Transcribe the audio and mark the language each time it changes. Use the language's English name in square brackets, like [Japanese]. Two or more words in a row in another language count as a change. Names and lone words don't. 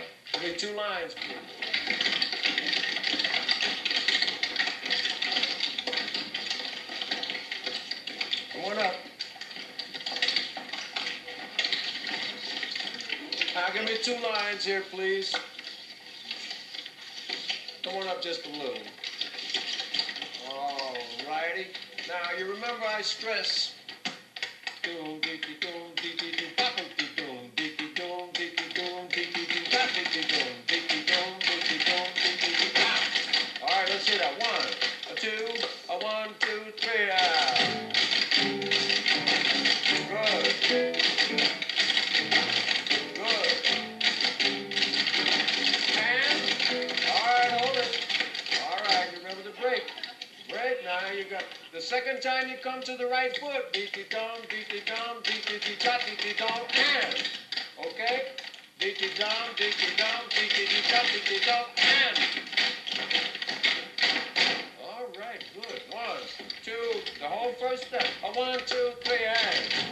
[English] Give me 2 lines, please. Come on up. Now, give me 2 lines here, please. Come on up just a little. All righty. Now, you remember I stress. Doom, deaky, doom, deaky, doom, bop, deaky, doom, deaky, doom, deaky, doom, deaky, doom, bop, deaky, doom, deaky, doom, deaky, doom, deaky, doom, bop. All right, let's hear that. 1, a 2, a 1, 2, 3, Good. And, all right, hold it. All right, you remember the break. Break, now you got, the second time you come to the right foot, beaty-dum, beaty-dum, beaty-dee-dot, beaty-dum, and, okay? Beaty-dum, beaty-dum, beaty-dee-dot, beaty-dum, and. All right, good. 1, 2, the whole first step. A 1, 2, 3, and.